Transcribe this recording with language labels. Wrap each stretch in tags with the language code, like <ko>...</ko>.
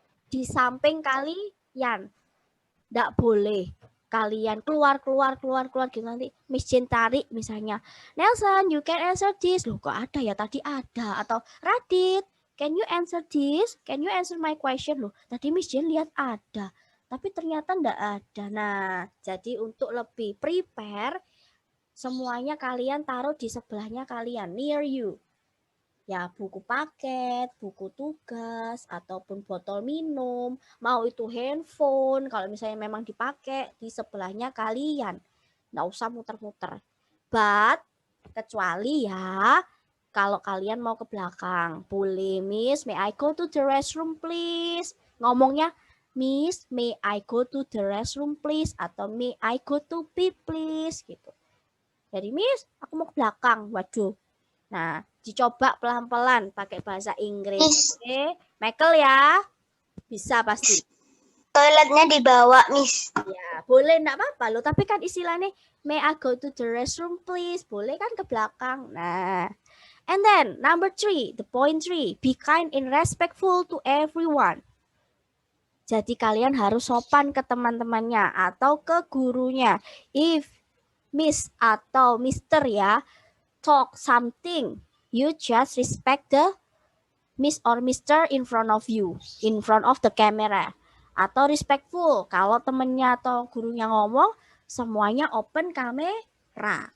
<id>Di samping kalian. Nggak boleh kalian keluar gitu, nanti Miss Jane tarik misalnya, Nelson</id> <en>you can answer this.</en> <id>Loh kok ada ya, tadi ada.</id> <en>Atau Radit, can you answer this? Can you answer my question?</en> <id>Loh tadi Miss Jane lihat ada, tapi ternyata nggak ada. Nah jadi untuk lebih prepare, semuanya kalian taruh di sebelahnya kalian,</id> <en>near you.</en> <id>Ya buku paket, buku tugas, ataupun botol minum, mau itu handphone, kalau misalnya memang dipakai di sebelahnya kalian. Nggak usah muter-muter. But, kecuali ya, kalau kalian mau ke belakang, boleh Miss,</id> <en>may I go to the restroom please?</en> <id>Ngomongnya,</id> <en>Miss, may I go to the restroom please? Atau may I go to pee please?</en> <id>Gitu. Jadi Miss, aku mau ke belakang. Waduh. Nah, dicoba pelan-pelan pakai bahasa Inggris. Oke, Michael ya. Bisa pasti. Toiletnya dibawa, Miss. Ya, boleh enggak apa-apa loh. Tapi kan istilahnya,</id> <en>may I go to the restroom please?</en> <id>Boleh kan ke belakang.</id> <en>Nah, and then number 3, the point 3, be kind and respectful to everyone.</en> <id>Jadi kalian harus sopan ke teman-temannya atau ke gurunya.</id> <en>If Miss atau Mister ya, talk something, you just respect the Miss or Mister in front of you, in front of the camera.</en> <id>Atau respectful, kalau temennya atau gurunya ngomong, semuanya open kamera.</id>